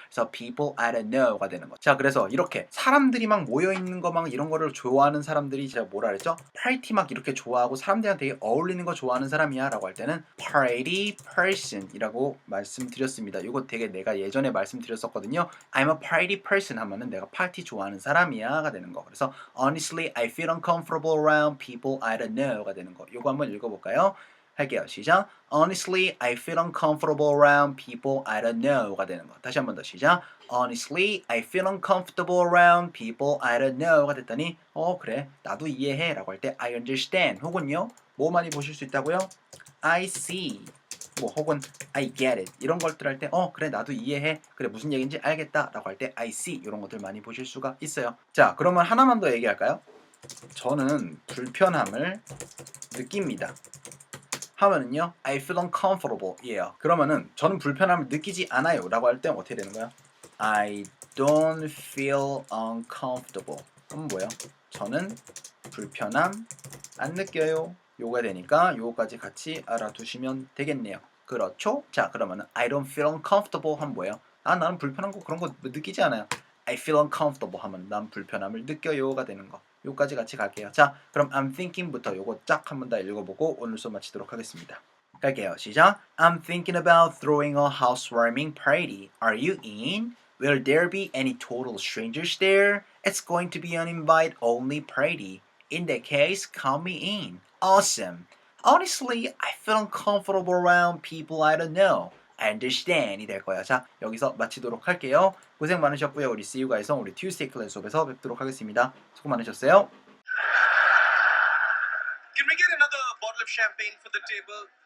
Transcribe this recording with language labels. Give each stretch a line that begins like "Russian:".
Korean: 그래서 people I don't know가 되는 거. 자, 그래서 이렇게 사람들이 막 모여 있는 거 막 이런 거를 좋아하는 사람들이 제가 뭐라 그랬죠? 파티 막 이렇게 좋아하고 사람들이랑 되게 어울리는 거 좋아하는 사람이야라고 할 때는 party person이라고 말씀드렸습니다. 이거 되게 내가 예전에 말씀드렸었거든요.
English: I'm a party person
Korean: 하면은 내가 파티 좋아하는 사람이야가 되는 거. 그래서
English: honestly I feel uncomfortable around people I don't know가
Korean: 되는 거. 이거 한번 읽어볼까요? 할게요. 시작.
English: Honestly, I feel uncomfortable around people I don't know가
Korean: 되는 거. 다시 한 번 더 시작.
English: Honestly, I feel uncomfortable around people I don't know가
Korean: 됐더니 그래. 나도 이해해 라고 할 때 I understand 혹은요. 뭐 많이 보실 수 있다고요? I see 뭐 혹은 I get it 이런 것들 할 때 그래 나도 이해해 그래 무슨 얘기인지 알겠다 라고 할 때 I see 이런 것들 많이 보실 수가 있어요. 자, 그러면 하나만 더 얘기할까요? 저는 불편함을 느낍니다. 하면은요
English: I feel uncomfortable 예요.
Korean: 그러면은 저는 불편함을 느끼지 않아요 라고 할 때 어떻게 되는 거야?
English: I don't feel uncomfortable.
Korean: 그럼 뭐예요? 저는 불편함 안 느껴요. 요가 되니까 요거까지 같이 알아두시면 되겠네요. 그렇죠? 자 그러면은
English: I don't feel uncomfortable
Korean: 하면 뭐예요? 아 나는 불편한 거 그런 거 느끼지 않아요.
English: I feel uncomfortable
Korean: 하면 난 불편함을 느껴요가 되는 거. 요까지 같이 갈게요. 자 그럼 I'm thinking부터 요거 쫙 한번 다 읽어보고 오늘 수업 마치도록 하겠습니다. 갈게요. 시작.
English: I'm thinking about throwing a housewarming party. Are you in? Will there be any total strangers there? It's going to be an invite-only party. In that case, count me in. Awesome. Honestly, I feel uncomfortable around people I don't know. I understand
Korean: 이 될 거야. 자, 여기서 마치도록 할게요. 고생 많으셨고요. 우리
English: See you guys on
Korean: 우리 Tuesday 클래스 수업에서 뵙도록 하겠습니다. 수고 많으셨어요.
English: Can we get another bottle of champagne for the table?